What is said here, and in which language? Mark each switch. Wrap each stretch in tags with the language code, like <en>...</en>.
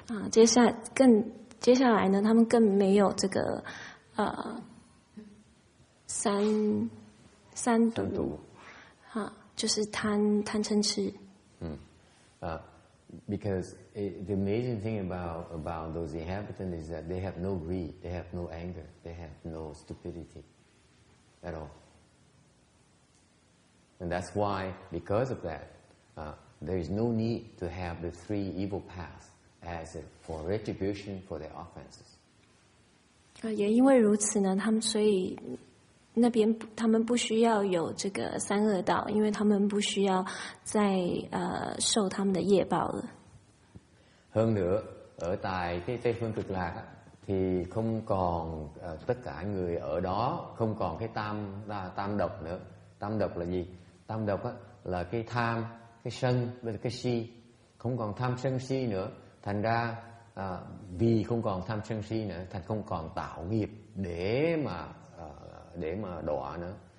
<zh>接下来呢，他们更没有这个三毒，就是贪嗔痴。</zh> <en>Because the amazing thing about those inhabitants is that they have no greed, they have no anger, they have no stupidity at all. And that's why, because of that, there is no need to have the three evil paths as for retribution for their offenses.</en> <zh>也因为如此呢，所以那边他们不需要有这个三恶道，因为他们不需要再受他们的业報了。</zh> <vi>Hơn nữa, ở tại cái Tây phương cực lạc thì không còn tất cả người ở đó không còn cái tam độc nữa. Tam độc là gì? Tam độc là cái tham, cái sân với cái si. Không còn tham sân si nữa. Thành ra vì không còn tham sân si nữa, thành không còn tạo nghiệp để mà đọa nữa.</vi>